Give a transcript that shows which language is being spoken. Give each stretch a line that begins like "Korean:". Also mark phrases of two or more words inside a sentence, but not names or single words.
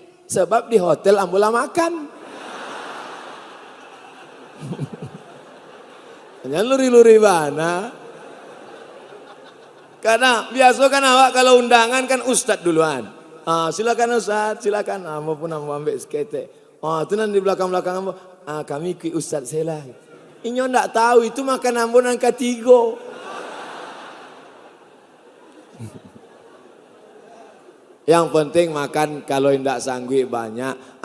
Minangkabau: Sebab di hotel ambulah makan.
Indonesian: Jangan luri-luri mana. Karena biasa kan awak kalau undangan kan ustadz duluan. Silakan Ustaz, silakan.
Minangkabau: Ambo pun ambo ambil seketek. Itu nanti di belakang-belakang ambo. Kami ikut Ustaz saya lah. Inyo ndak tahu itu makan ambo nang katigo.
Indonesian: Yang penting makan kalau ndak sanggup banyak.